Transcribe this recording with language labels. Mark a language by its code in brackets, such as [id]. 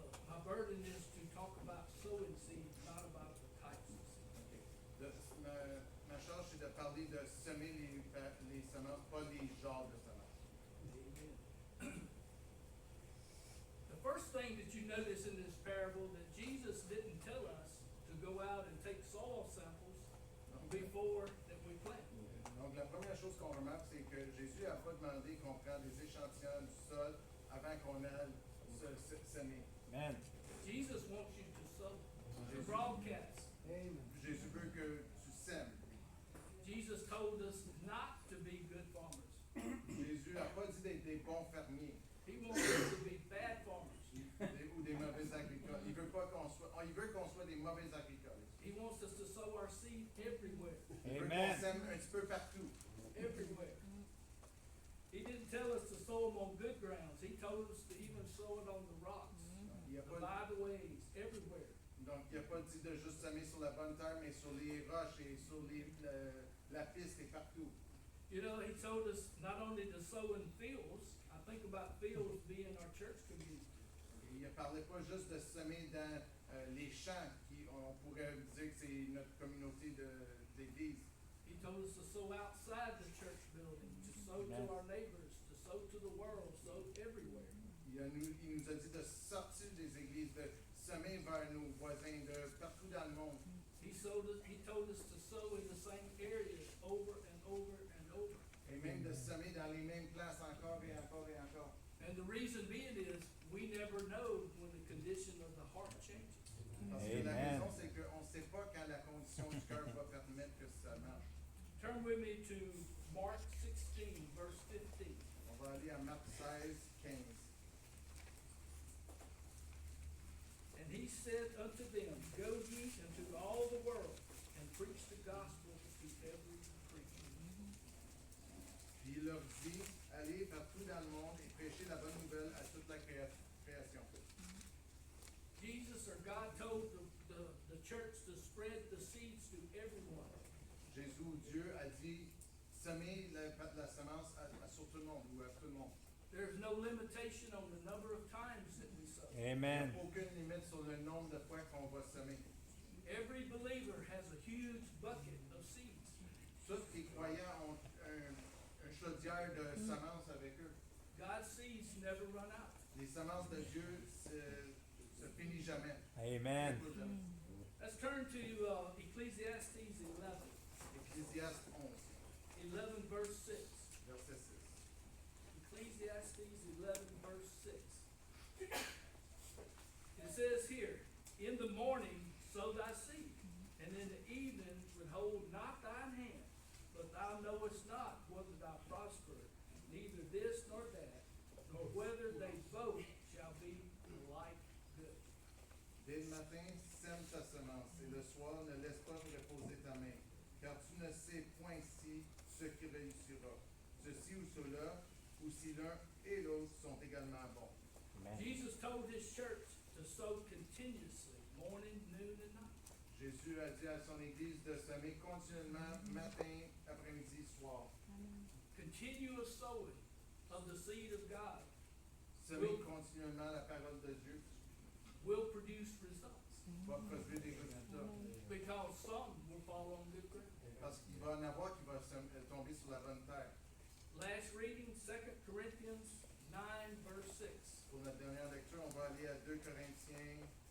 [en] My burden is to talk about sowing seed, not about the types of seed. [fr] Ma charge, c'est de parler de semer les semences, pas les genres de semences. [en] Amen. The first thing that you notice in this parable that Jesus didn't tell us to go out and take soil samples before that we plant. [fr] Donc, la première chose qu'on remarque, c'est que Jésus n'a pas demandé qu'on prenne des échantillons du sol avant qu'on aille semer. [en] Amen. Jesus wants you to sow, to broadcast. Amen. [fr] Jésus veut que tu sèmes. [en] Jesus told us not to be good farmers. [fr] Jésus n'a pas dit d'être des bons fermiers [en] He wants us to be bad farmers. [fr] ou des mauvais agricoles. Il veut qu'on soit des mauvais agricoles. [en] He wants us to sow our seed everywhere. [fr] Il veut qu'on sème un petit peu partout. [en] Everywhere. He didn't tell us to sow them on good grounds. He told us to even sow it on the rocks, [fr] Il n'a [en] the [fr] pas, [en] byways, everywhere. [fr] donc, il n'a pas dit de juste semer sur la bonne terre, mais sur les roches et sur la piste et partout. [en] You know, he told us not only to sow in fields. I think about fields being our church community. [fr] Et il ne parlait pas juste de semer dans les champs, qui on pourrait dire que c'est notre communauté d'église. [en] He told us to sow outside the church building, to sow to our neighbors, to sow to the world, sow everywhere. [fr] Il nous a dit de sortir des églises, de semer vers nos voisins, de partout dans le monde. [en] He told us to sow in the same areas over and over and over. [fr] Et même de semer dans les mêmes places encore et encore et encore. [en] And the reason being is we never know when the condition of the heart changes. [fr] Parce que la raison, c'est qu'on ne sait pas quand la condition du cœur va permettre que ça marche. [en] Turn with me to Mark 16, verse 15. [fr] On va aller à Marc 16, 15. [en] And he said unto them, Go ye into all the world and preach the gospel to every creature. [fr] Puis il leur dit, allez partout dans le monde et prêchez la bonne nouvelle à toute la création. [en] Jesus or God told the church to spread the seeds to everyone. [fr] Jésus ou Dieu a dit, semez la semence sur tout le monde ou à tout le monde. [en] There's no limitation on the number of times that we sow. [fr] Il n'y a aucune limite sur le nombre de fois qu'on va semer. [en] Every believer has a huge bucket of seeds. [fr] Tous les croyants ont un chaudière de semences avec eux. [en] God's seeds never run out. [fr] Les semences de Dieu se finissent jamais. [en] Amen. [fr] Ne coulent jamais. [en] Let's turn to Ecclesiastes 11. [fr] Ecclésiaste [en] 11 verse 6. [fr] 11, verset 6. [en] Ecclesiastes 11 verse 6. It says here, In the morning sow thy seed, and in the evening withhold not thine hand, but thou knowest not whether thou prosper, neither this nor that, nor whether they both shall be like good. [fr] Dès le matin, sème ta semence, et le soir, ne laisse pas reposer ta main, car tu ne sais point si ce qui réussira, ceci ou cela, ou si l'un et l'autre sont également bons. [en] Jesus told his church to sow continuously, morning, noon, and night. [fr] Jésus a dit à son Église de semer continuellement, matin, après-midi, soir. [en] Continuous sowing of the seed of God [fr] Semer continuellement la parole de Dieu [en] will produce results, [fr] va produire des résultats. [en] because some will fall on good ground. [fr] Parce qu'il va en avoir qui va tomber sur la bonne terre. [en] Last reading, 2 Corinthians 9, verse 6. [fr] Pour notre dernière lecture, on va aller à 2 Corinthiens